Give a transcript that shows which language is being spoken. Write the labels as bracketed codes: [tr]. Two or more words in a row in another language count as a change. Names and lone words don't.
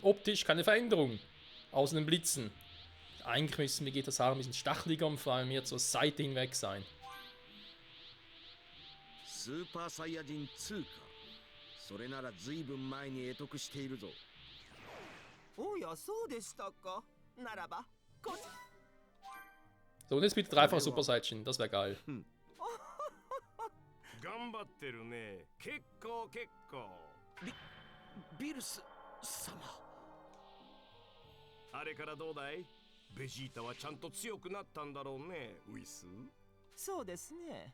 [de] Optisch keine Veränderung. Außer den Blitzen. Eigentlich müssen Vegetas Haare ein bisschen stacheliger und vor allem mehr zur Seite hinweg sein. [ja] Super Saiyajin 2か。それならずいぶん前に得得しているぞ。おや、そうでしたか。ならば、こっち。 [de] So, und jetzt bitte dreifacher Super Saiyajin. Das wäre geil. [ja] 頑張ってるね。結構結構。ビルス様。あれからどうだい？ベジータはちゃんと強くなったんだろうね、ウィス。そうですね。